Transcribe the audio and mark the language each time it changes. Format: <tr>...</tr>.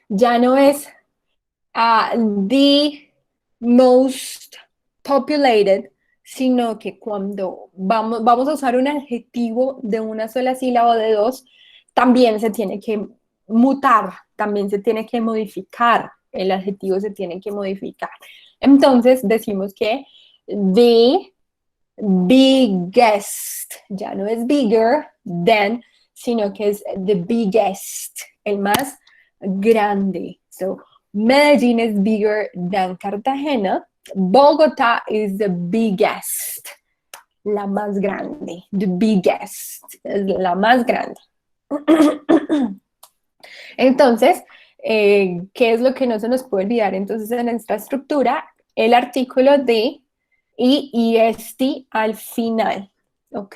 <es>Ya no es the most populated, sino que cuando vamos a usar un adjetivo de una sola sílaba o de dos, también se tiene que mutar, también se tiene que modificar, el adjetivo se tiene que modificar. Entonces decimos que the biggest, ya no es bigger than, sino que es the biggest, el más grande. So,</es> <en>Medellín is bigger than Cartagena. Bogotá is the biggest,</en> <es>la más grande. The biggest, es la más grande. Entonces, ¿qué es lo que no se nos puede olvidar? Entonces, en nuestra estructura, el artículo de y est al final, ¿ok?</es>